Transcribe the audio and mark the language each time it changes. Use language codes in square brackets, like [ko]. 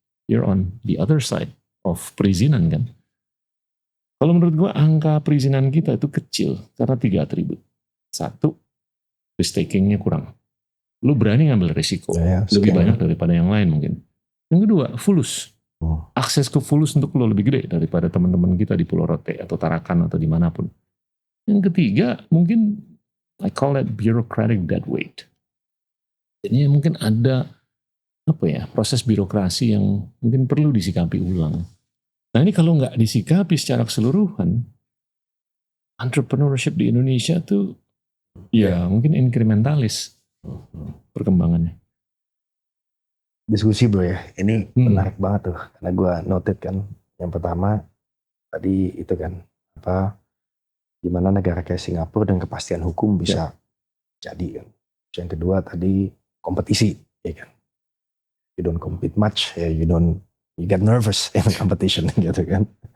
[en] You're on the other side of perizinan [id] kan? Kalau menurut gua angka perizinan kita itu kecil karena 3 atribut. 1, risk takingnya kurang. Lu berani ngambil risiko lebih banyak daripada yang lain mungkin. Yang kedua, fulus. Akses ke fulus untuk lo lebih gede daripada teman-teman kita di Pulau Rote atau Tarakan atau dimanapun. Yang ketiga, mungkin [en] I call it bureaucratic dead weight. [id] Jadi mungkin ada proses birokrasi yang mungkin perlu disikapi ulang. Nah ini kalau nggak disikapi secara keseluruhan, entrepreneurship di Indonesia tuh mungkin inkrementalis perkembangannya. Diskusi bro ya, ini menarik banget tuh, karena gue noted kan, yang pertama tadi itu kan, gimana negara kayak Singapura dan kepastian hukum bisa jadi kan. Yang kedua tadi kompetisi, ya kan. [en] You don't compete much, you get nervous in competition [id] gitu kan.